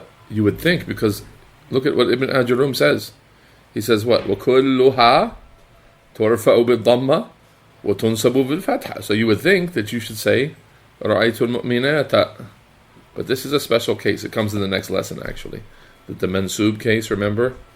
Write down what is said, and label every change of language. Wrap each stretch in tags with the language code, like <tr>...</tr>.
<en>You would think, because look at what Ibn Ajurum says. He says what?</en> <ar>وكلها ترفع بالضمة وتنصب بالفتحة.</ar> <en>So you would think that you should say</en> <ar>رأيت المؤمنات.</ar> <en>But this is a special case. It comes in the next lesson, actually. That the mansub case, remember?</en>